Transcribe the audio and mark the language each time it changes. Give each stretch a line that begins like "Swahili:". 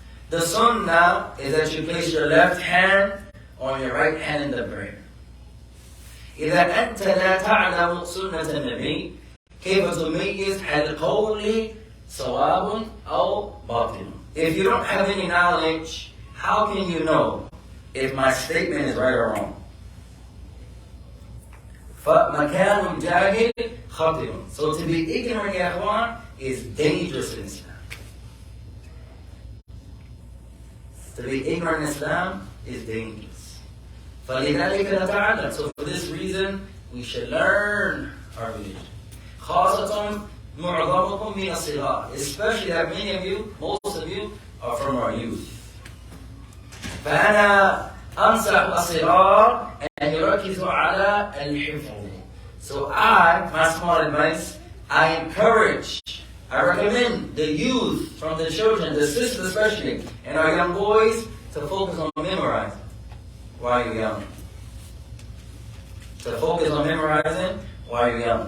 English: The sunnah is that you place your left hand on your right hand in the prayer.
Arabic: إذا أنت لا تعلم سنة النبي كيف تميز هل قولي صواب أو باطل?
English: If you don't have any knowledge, how can you know if my statement is right or wrong?
Arabic: فمكان الجاهل خطر.
English: So to be ignorant,
Arabic: يا أخوان,
English: is dangerous in Islam. To be ignorant in Islam is dangerous.
Arabic: فلذلك نتعلم.
English: So for this reason, we should learn our religion.
Arabic: خاصة معظمكم من الصغار.
English: Especially that many of you, most of you, are from our youth.
Arabic: فأنا أنصح الصغار أن يركزوا على الحفظ.
English: So my small advice, I encourage, I recommend the youth, from the children, the sisters especially, and our young boys to focus on memorizing while you're young. To focus on memorizing while you're young.